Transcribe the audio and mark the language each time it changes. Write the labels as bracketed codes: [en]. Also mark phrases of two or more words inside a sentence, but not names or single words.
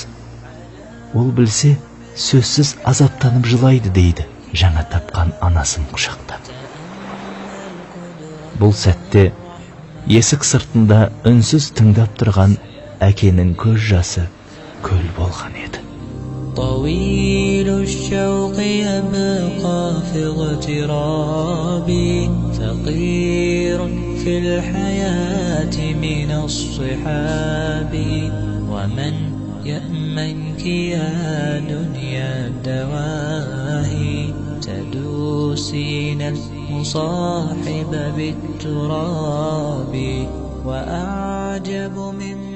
[kk] Ол білсе, сөзсіз азаптанып жылайды дейді, жаңа тапқан анасын құшақтап. Бұл сәтте есік сыртында үнсіз тыңдап тұрған әкенің көз жасы көл болған еді. [ar] طويل الشوق يبقى في اغترابي ثقير في الحياة من الصحاب ومن يأمنك يا دنيا الدواهي تدوسين المصاحب بالتراب وأعجب من